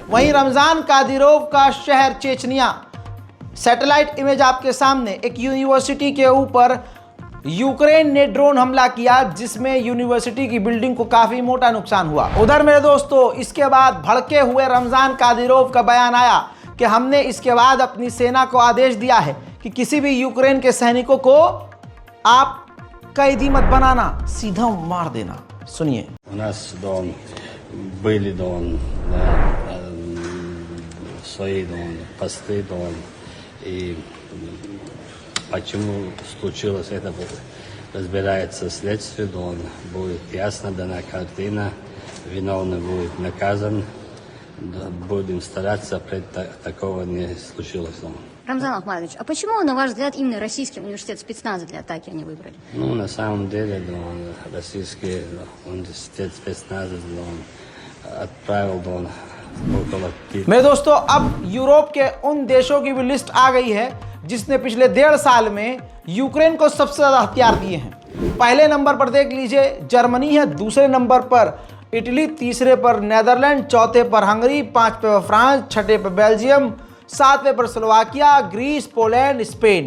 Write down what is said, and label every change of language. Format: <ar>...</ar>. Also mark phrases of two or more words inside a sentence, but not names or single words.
<hi>वहीं रमजान कादिरोव का शहर चेचनिया,</hi> <en>satellite image</en> <hi>आपके सामने, एक यूनिवर्सिटी के ऊपर यूक्रेन ने ड्रोन हमला किया जिसमें यूनिवर्सिटी की बिल्डिंग को काफी मोटा नुकसान हुआ। उधर मेरे दोस्तों इसके बाद भड़के हुए रमजान कादिरोव का बयान आया कि हमने इसके बाद अपनी सेना को आदेश दिया है कि किसी भी यूक्रेन के सैनिकों को आप कैदी मत बनाना, सीधा मार देना। सुनिए।</hi> <ru>У нас были свои посты, и почему случилось это, разбирается следствие, будет ясно дана картина, виновный будет наказан, Да, будем стараться, такого не случилось дома. Рамзан Ахматович, а почему, на ваш взгляд, именно российский университет спецназа для атаки они выбрали? Ну, на самом деле, да, российский университет спецназа, да, он отправил, да, он около</ru> <hi>मेरे दोस्तों, अब यूरोप के उन देशों की भी लिस्ट आ गई है जिसने पिछले 1.5 साल में यूक्रेन को सबसे ज़्यादा हथियार दिए हैं। पहले नंबर पर देख लीजिए जर्मनी है, दूसरे नंबर पर इटली, तीसरे पर नेदरलैंड, चौथे पर हंगरी, पांचवें पर फ्रांस, छठे पर बेल्जियम, सातवें पर स्लोवाकिया, ग्रीस, पोलैंड, स्पेन।</hi>